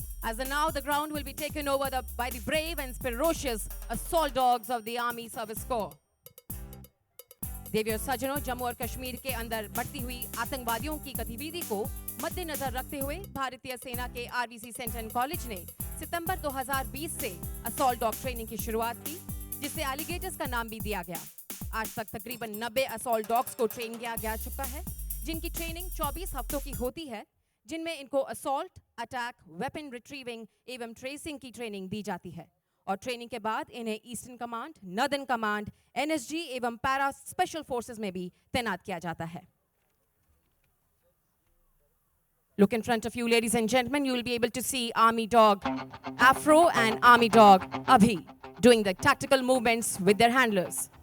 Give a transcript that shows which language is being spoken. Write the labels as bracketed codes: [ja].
[en] As of now, the ground will be taken over by the brave and ferocious assault dogs of the Army Service Corps. [hi] देवियों सज्जनों, जम्मू और कश्मीर के अंदर बढ़ती हुई आतंकवादियों की गतिविधि को मद्देनजर रखते हुए भारतीय सेना के आरबीसी सेंट्रल कॉलेज ने सितंबर 2020 से असॉल्ट डॉग ट्रेनिंग की शुरुआत की, जिससे एलिगेटर्स का नाम भी दिया गया। आज तक तकरीबन 90 असॉल्ट डॉग्स को ट्रेन किया जा चुका है, जिनकी ट्रेनिंग 24 हफ्तों की होती है, जिनमें इनको असॉल्ट, अटैक, वेपन रिट्रीविंग एवं ट्रेसिंग की ट्रेनिंग दी जाती है और ट्रेनिंग के बाद इन्हें eastern command, northern command, NSG एवं पैरा स्पेशल फोर्सेस में भी तैनात किया जाता है। [en] Look in front of you, ladies and gentlemen, you will be able to see Army Dog Afro and Army Dog Abhi doing the tactical movements with their handlers.